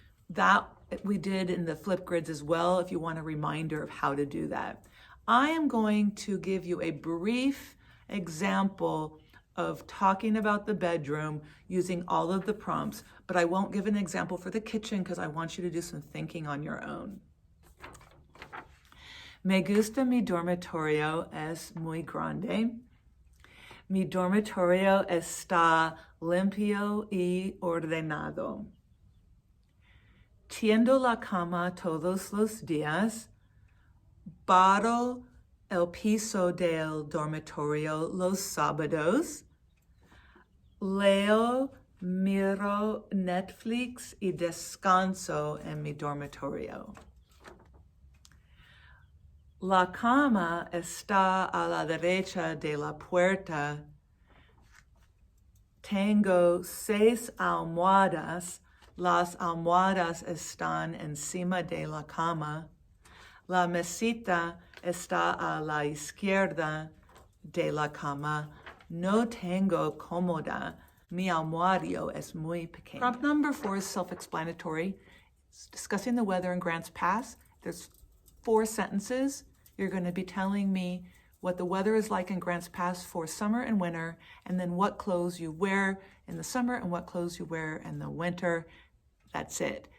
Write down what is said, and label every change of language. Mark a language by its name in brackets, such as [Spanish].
[English] That we did in the Flipgrids as well, if you want a reminder of how to do that. I am going to give you a brief example of talking about the bedroom using all of the prompts, but I won't give an example for the kitchen because I want you to do some thinking on your own. [Spanish] Me gusta mi dormitorio, es muy grande. Mi dormitorio está limpio y ordenado. Tiendo la cama todos los días. Barro el piso del dormitorio los sábados. Leo, miro Netflix y descanso en mi dormitorio. La cama está a la derecha de la puerta. Tengo 6 almohadas. Las almohadas están encima de la cama. La mesita está a la izquierda de la cama. No tengo cómoda. Mi armario es muy pequeño. [English] Prompt number 4 is self-explanatory. It's discussing the weather in Grants Pass. There's 4 sentences. You're going to be telling me what the weather is like in Grants Pass for summer and winter, and then what clothes you wear in the summer and what clothes you wear in the winter. That's it.